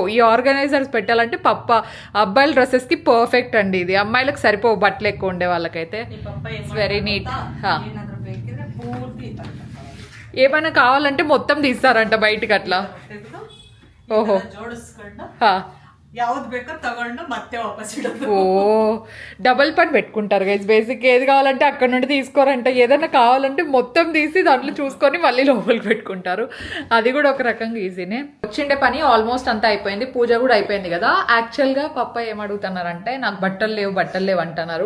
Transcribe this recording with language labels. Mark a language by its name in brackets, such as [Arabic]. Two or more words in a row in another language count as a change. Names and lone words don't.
[Telugu] ఈ ఆర్గనైజర్స్ పెట్టాలంటే అబ్బాయిల డ్రెస్సెస్కి పర్ఫెక్ట్ అండి. ఇది అమ్మాయిలకు సరిపోవు బట్టలు ఎక్కువ ఉండే వాళ్ళకైతే. [English] very neat. [Telugu] ఏమైనా కావాలంటే మొత్తం తీస్తారంట బయటకు అట్లా. ఓహో [Kannada] ಯಾವ್ದು ಬೇಕೋ ತಗೊಂಡು ಮತ್ತೆ ವಾಪಸ್ ಇಡೋದು. [Telugu] ఓ డబల్ పని పెట్టుకుంటారు గైస్. బేసిక్ ఏది కావాలంటే అక్కడ నుండి తీసుకోరంట. ఏదైనా కావాలంటే మొత్తం తీసి దాంట్లో చూసుకొని మళ్ళీ లోపలికి పెట్టుకుంటారు. అది కూడా ఒక రకంగా ఈజీనే. వచ్చిండే పని ఆల్మోస్ట్ అంతా అయిపోయింది. పూజ కూడా అయిపోయింది కదా. యాక్చువల్గా పప్ప ఏమడుగుతున్నారంటే నాకు బట్టలు లేవు అంటున్నారు.